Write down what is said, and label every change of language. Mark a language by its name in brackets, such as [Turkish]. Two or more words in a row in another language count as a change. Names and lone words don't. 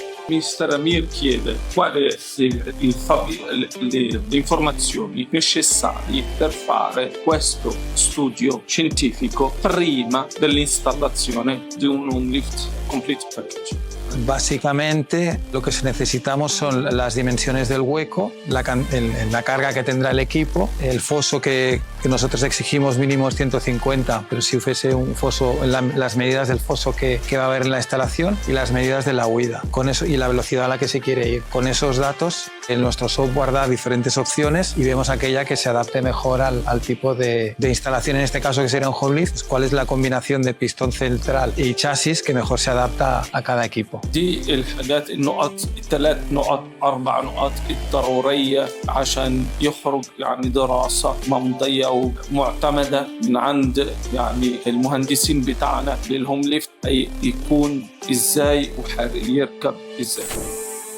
[Italian] Mister Amir chiede quali le informazioni necessarie per fare questo studio scientifico prima dell'installazione di un [English] lift complete package. [Spanish] Básicamente lo que necesitamos son las dimensiones del hueco, la carga que tendrá el equipo, el foso que nosotros exigimos mínimo es 150, pero si fuese un foso, las medidas del foso que va a haber en la instalación y las medidas de la huida, con eso, y la velocidad a la que se quiere ir. Con esos datos, en nuestro software da diferentes opciones y vemos aquella que se adapte mejor al tipo de instalación, en este caso que sería un [English] home lift, [Spanish] cuál es la combinación de pistón central y chasis que mejor se adapta a cada equipo. [Arabic] دي الحاجات النقط 3 نقط 4 نقط الضرورية عشان يخرج يعني دراسة ممضية ومعتمدة من عند يعني المهندسين بتاعنا [English] home lift [Arabic] يكون ازاي ويركب ازاي.